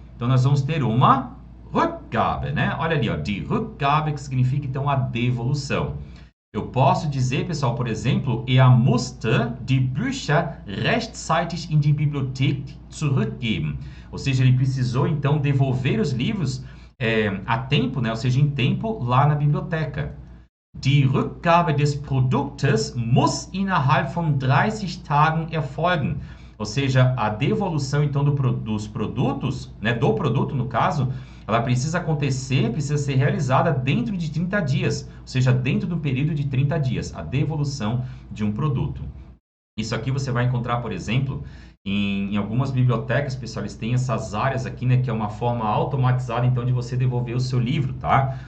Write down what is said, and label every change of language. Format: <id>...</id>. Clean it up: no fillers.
<pt>Então, nós vamos ter uma Rückgabe, né? Olha ali, ó, die Rückgabe, que significa, então, a devolução. Eu posso dizer, pessoal, por exemplo,</pt> <de>musste die Bücher rechtzeitig in die Bibliothek zurückgeben.</de> <pt>Ou seja, ele precisou, então, devolver os livros a tempo, né? Ou seja, em tempo, lá na biblioteca.</pt> <de>Die Rückgabe des Produktes muss innerhalb von 30 Tagen erfolgen.</de> <pt>Ou seja, a devolução, então, dos produtos, né? Do produto, no caso, ela precisa acontecer, precisa ser realizada dentro de 30 dias. Ou seja, dentro do período de 30 dias, a devolução de um produto. Isso aqui você vai encontrar, por exemplo, em algumas bibliotecas, pessoal, eles têm essas áreas aqui, né, que é uma forma automatizada, então, de você devolver o seu livro, tá?</pt>